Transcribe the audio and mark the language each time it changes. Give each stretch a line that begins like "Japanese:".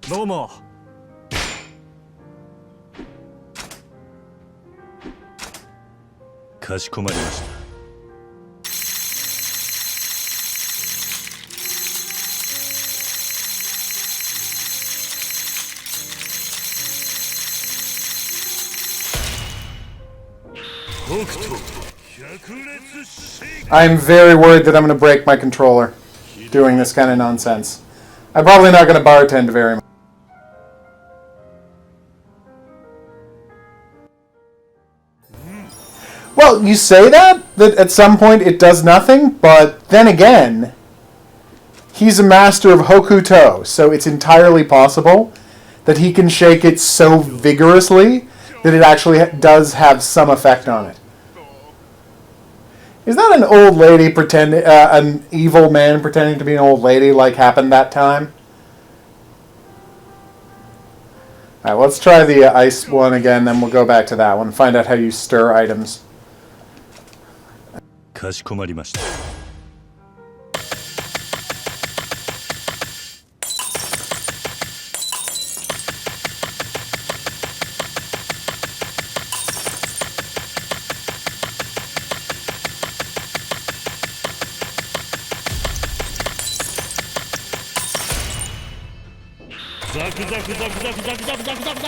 Japanese: どうもかしこまりました北斗百裂シェイク
English: I'm very worried that I'm going to break my controller doing this kind of nonsense. I'm probably not going to bartend very much. Well, you say that at some point it does nothing, but then again, he's a master of Hokuto, so it's entirely possible that he can shake it so vigorously that it actually does have some effect on it. Is that an old lady pretending, an evil man pretending to be an old lady like happened that time? Alright, let's try the ice one again, then we'll go back to that one, find out how you stir items.
Japanese: かしこまりました ザクザクザクザクザクザクザクザクザクザクザクザク